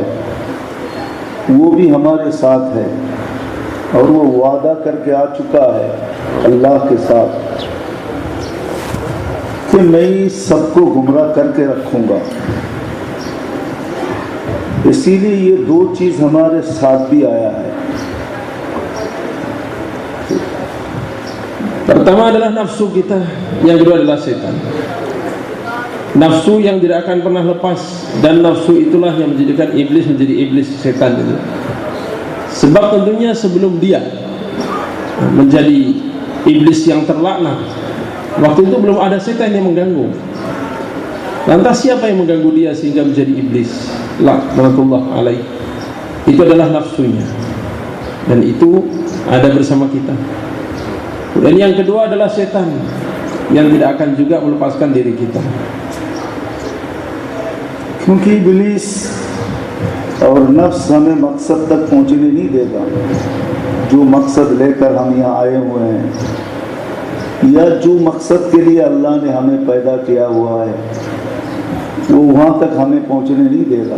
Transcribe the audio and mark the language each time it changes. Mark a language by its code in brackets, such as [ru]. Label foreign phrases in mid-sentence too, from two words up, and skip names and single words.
[ur] وہ بھی ہمارے ساتھ ہے اور وہ وعدہ کر کے آ چکا ہے اللہ کے ساتھ کہ میں سب کو گمراہ کر کے رکھوں گا. اسی لیے یہ دو چیز ہمارے ساتھ بھی آیا ہے. [id] Pertama adalah nafsu kita, yang kedua adalah setan. Nafsu yang tidak akan pernah lepas, dan nafsu itulah yang menjadikan iblis menjadi iblis, setan itu. Sebab tentunya sebelum dia menjadi iblis yang terlaknat, waktu itu belum ada setan yang mengganggu. Lantas siapa yang mengganggu dia sehingga menjadi iblis? [ar] لعنة الله عليه. [id] Itu adalah nafsunya, dan itu ada bersama kita. Dan yang kedua adalah setan yang tidak akan juga melepaskan diri kita. [ur] کیونکہ ابلیس اور نفس ہمیں مقصد تک پہنچنے نہیں دے گا. جو مقصد لے کر ہم یہاں آئے ہوئے ہیں یا جو مقصد کے لیے اللہ نے ہمیں پیدا کیا ہوا ہے وہ وہاں تک ہمیں پہنچنے نہیں دے گا.